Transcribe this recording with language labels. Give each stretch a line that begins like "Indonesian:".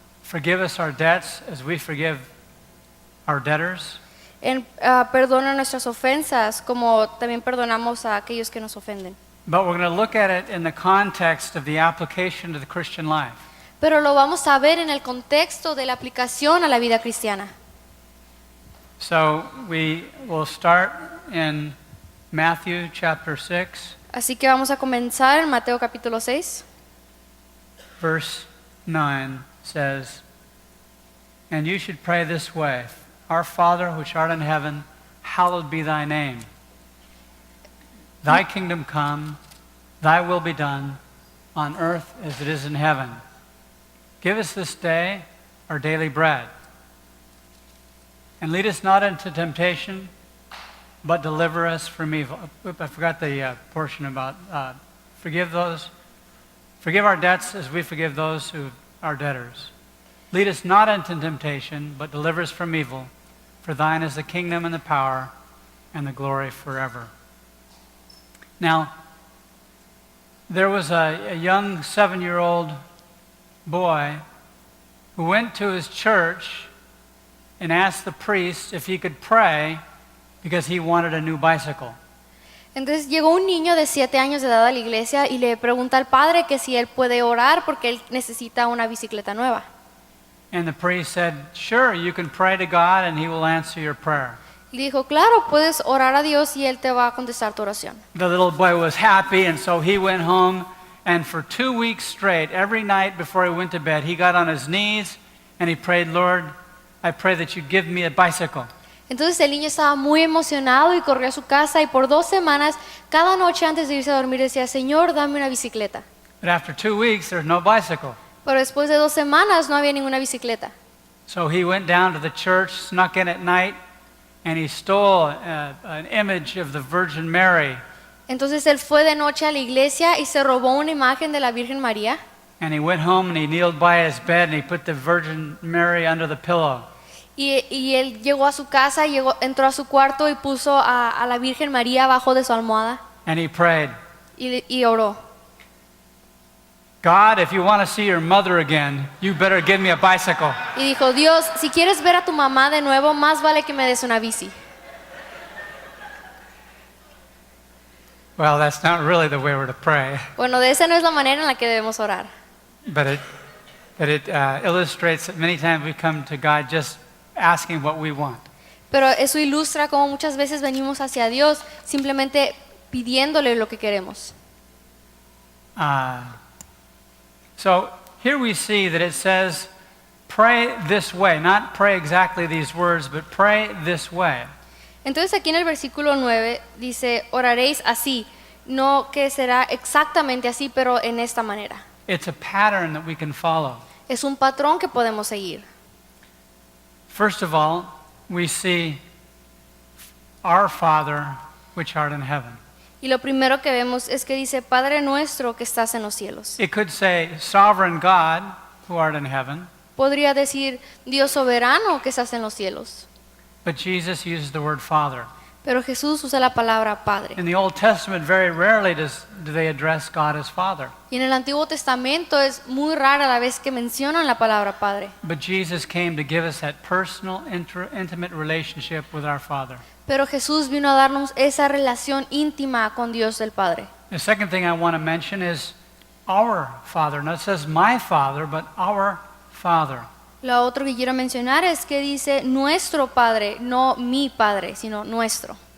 English: forgive us our debts as we forgive our debtors.
Spanish: en perdona nuestras ofensas, como también perdonamos a aquellos que nos ofenden.
English: But we're going to look at it in the context of the application to the Christian life.
Spanish: Pero lo vamos a ver en el contexto de la aplicación a la vida cristiana.
English: So we will start in Matthew chapter 6,
Spanish: Así que vamos a comenzar en Mateo capítulo 6.
English: verse 9 says, "And you should pray this way, Our Father which art in heaven, hallowed be thy name. Thy kingdom come, thy will be done, on earth as it is in heaven. Give us this day our daily bread. And lead us not into temptation, but deliver us from evil." I forgot the portion about forgive our debts as we forgive those who are debtors. Lead us not into temptation, but deliver us from evil. For thine is the kingdom and the power and the glory forever. Now, there was a young 7-year-old boy who went to his church and asked the priest if he could pray because he wanted a new bicycle.
Spanish: Entonces llegó un niño de 7 años de edad a la iglesia y le pregunta al padre que si él puede orar porque él necesita una bicicleta nueva.
English: And the priest said, "Sure, you can pray to God and he will answer your prayer."
Spanish: Y dijo, claro, puedes orar a Dios y él te va a contestar tu oración.
English: The little boy was happy, and so he went home, and for 2 weeks straight, every night before he went to bed, he got on his knees and he prayed, "Lord, I pray that you give me a bicycle."
Spanish: Entonces el niño estaba muy emocionado y corrió a su casa y por 2 semanas, cada noche antes de irse a dormir decía, Señor, dame una bicicleta.
English: But after 2 weeks, there's no bicycle.
Spanish: Pero después de 2 semanas no había ninguna bicicleta.
English: So he went down to the church, snuck in at night, and he stole an image of the Virgin Mary.
Spanish: Entonces él fue de noche a la iglesia y se robó una imagen de la Virgen María.
English: And he went home and he kneeled by his bed and he put the Virgin Mary under the pillow.
Spanish: Y él llegó a su casa, entró a su cuarto y puso a la Virgen María abajo de su almohada
English: And he prayed,
Spanish: y oró.
English: "God, if you want to see your mother again, you better give me a bicycle."
Spanish: Y dijo, Dios, si quieres ver a tu mamá de nuevo, más vale que me des una bici.
English: Well, that's not really the way we're to pray,
Spanish: Bueno, de esa no es la manera en la que debemos orar.
English: but it illustrates that many times we come to God just asking what we want.
Spanish: Pero eso ilustra cómo muchas veces venimos hacia Dios simplemente pidiéndole lo que queremos.
English: So here we see that it says, "Pray this way," not pray exactly these words, but pray this way.
Spanish: Entonces aquí en el versículo 9 dice, oraréis así, no que será exactamente así, pero en esta manera.
English: It's a pattern that we can follow.
Spanish: Es un patrón que podemos seguir.
English: First of all, we see our Father which art in heaven.
Spanish: Y lo primero que vemos es que dice, Padre nuestro que estás en los cielos.
English: It could say, "Sovereign God who art in heaven,"
Spanish: Podría decir, Dios soberano que estás en los cielos.
English: but Jesus uses the word Father.
Spanish: Pero Jesús usa la palabra Padre.
English: In the Old Testament, very rarely do they address God as Father.
Spanish: Y en el Antiguo Testamento es muy rara la vez que mencionan la palabra Padre.
English: But Jesus came to give us that personal, intimate relationship with our Father.
Spanish: Pero Jesús vino a darnos esa relación íntima con Dios el Padre.
English: The second thing I want to mention is our Father. Now it says my Father, but our Father.
Spanish: Lo otro que quiero mencionar es que dice nuestro Padre, no mi Padre, sino nuestro.